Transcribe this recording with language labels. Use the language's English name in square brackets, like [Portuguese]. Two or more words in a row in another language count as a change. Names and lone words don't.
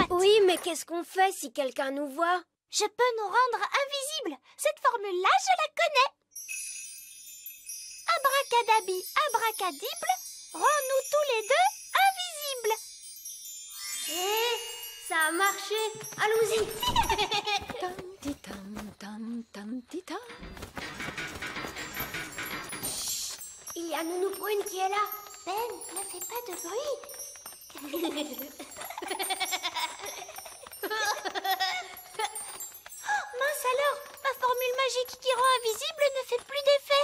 [French] Oui, mais qu'est-ce qu'on fait si quelqu'un nous voit? Je peux nous rendre invisibles. Cette formule-là, je la connais. Abracadabi, abracadible, rends-nous tous les deux invisibles. Et ça a marché. Allons-y. Tam-ti-tam-tam-tam-ti-tam. Il y a Nounou Prune qui est là. Ben, ne fais pas de bruit. Mince alors, ma formule magique qui rend invisible ne fait plus d'effet.